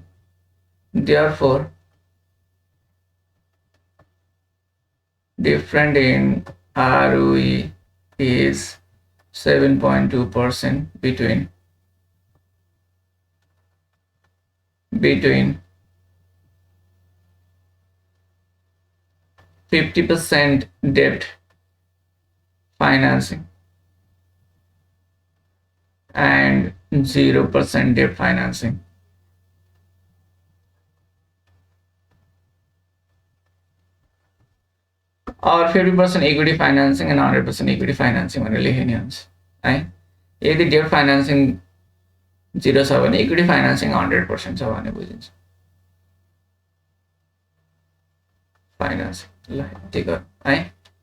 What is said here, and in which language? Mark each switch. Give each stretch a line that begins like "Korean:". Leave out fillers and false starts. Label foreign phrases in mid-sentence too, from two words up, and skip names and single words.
English: Therefore, different in ROE is 7.2% between 50% debt financing and 0% debt financing.
Nepali: और 50%
English: equity financing and 100% equity financing
Nepali: भनेर लेखिने हुन्छ है यदि
English: debt financing
Nepali: 0 छ भने
English: equity financing
Nepali: 100% छ भने बुझिन्छ फाइनेंसिंग ल ठीक हो है